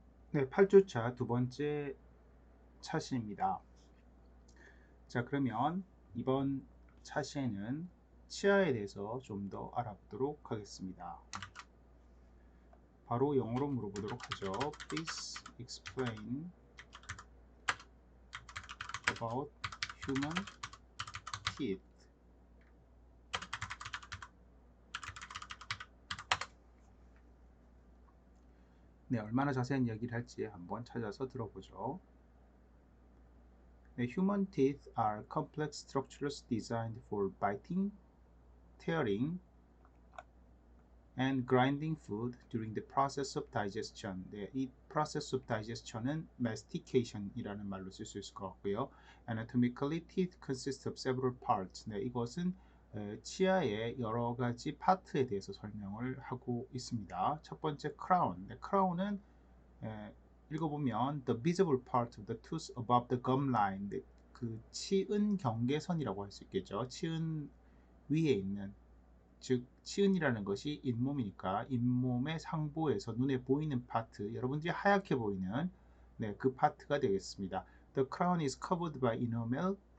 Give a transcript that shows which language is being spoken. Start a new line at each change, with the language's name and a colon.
Korean: 네, 8주차 두 번째 차시입니다. 자, 그러면 이번 차시에는 치아에 대해서 좀 더 알아보도록 하겠습니다. 바로 영어로 물어보도록 하죠.
English: Please explain about human teeth.
Korean: 네, 얼마나 자세한 이야기를 할지 한번 찾아서 들어보죠.
English: 네, human teeth are complex structures designed for biting, tearing, and grinding food during the process of digestion.
Korean: 네, 이
English: process of digestion
Korean: 은 mastication이라는 말로 쓸 수 있을 것 같고요.
English: Anatomically, teeth consist of several parts.
Korean: 네, 이것은 치아의 여러 가지 파트에 대해서 설명을 하고 있습니다. 첫 번째 crown.
English: 네,
Korean: crown은 읽어보면
English: the visible part of the tooth above the gum line.
Korean: 네, 그 치은 경계선이라고 할 수 있겠죠. 치은 위에 있는, 즉 치은이라는 것이 잇몸이니까 잇몸의 상부에서 눈에 보이는 파트, 여러분들이 하얗게 보이는 그 파트가 되겠습니다.
English: The crown is covered by enamel.